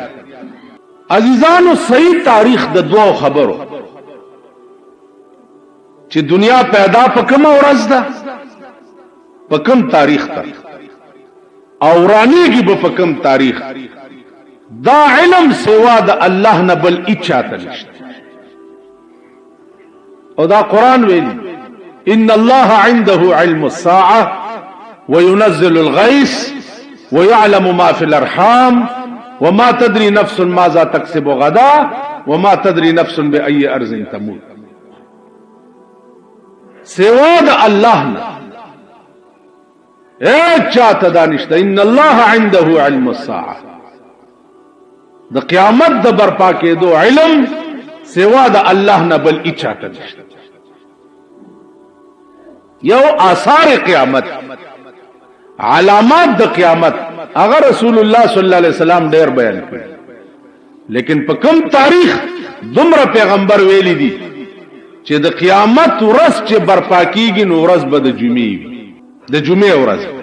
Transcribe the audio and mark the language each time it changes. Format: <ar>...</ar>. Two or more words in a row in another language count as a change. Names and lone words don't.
<ps>عزیزانو صحیح تاریخ د دوه خبرو چې دنیا پیدا په کوم ورځ ده، په کوم تاریخ ته، او رانیږي به په کوم تاریخ. دا علم سوا د الله نه بل اچاته نشته. او دا قرآن ویلی</ps> <ar>ان الله عنده علم الساعه وينزل الغيث ويعلم ما في الارحام وما تدري نفس ماذا تكسب غدا وما تدري نفس باي ارض تموت.</ar> <ps>سوا د الله نه اے چاته دانشته.</ps> <ar>ان الله عنده علم الساعه،</ar> <ps>د قیامت د برپا کېدو علم سوا د الله نه بل اچاته نشته. یو آثار قیامت، علامات د قیامت، اگر رسول الله</ps> <ar>صلی الله علیه وسلم</ar> <ps>ډیر بیان کړي، لیکن په کوم تاریخ دومره پیغمبر ویلی دي چې د قیامت ورځ چې برپا کیږي نو ورځ به د جمعې وي، د جمعې ورځ.</ps>